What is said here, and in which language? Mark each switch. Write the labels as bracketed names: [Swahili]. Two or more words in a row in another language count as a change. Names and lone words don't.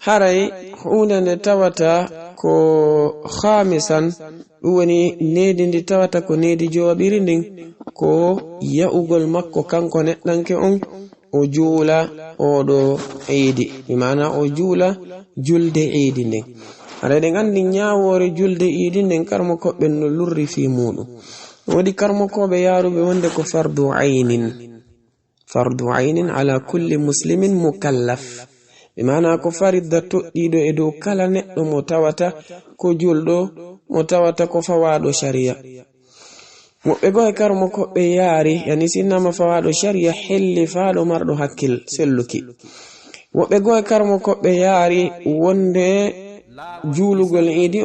[Fula] haray hunde nde tawata ko khamisan woni nedi ndi tawata ko nedi jooɓiri ndin ko ya'ugol makko kanko neɗɗanke on o juula oɗo eidi bimana o juula julde eidi ndin aɗa ɗen andi ñawore julde eidi ndin karmo koɓɓe no lurri fi muɗum wodi karmo koɓe yaruɓe wonde ko [Arabic] فرض عين على كل مسلم مكلف [Fula] bimana ko faridda toɗɗiɗo e dow kala neɗɗo mo tawata ko julɗo mo tawata ko fawaɗo sharia woɓɓe go e karmo koɓɓe yaari yani sinnama fawaɗo sharia helli faɗo marɗo hakkil selluki woɓɓe go e karmo koɓɓe yaari wonde juulugol idi on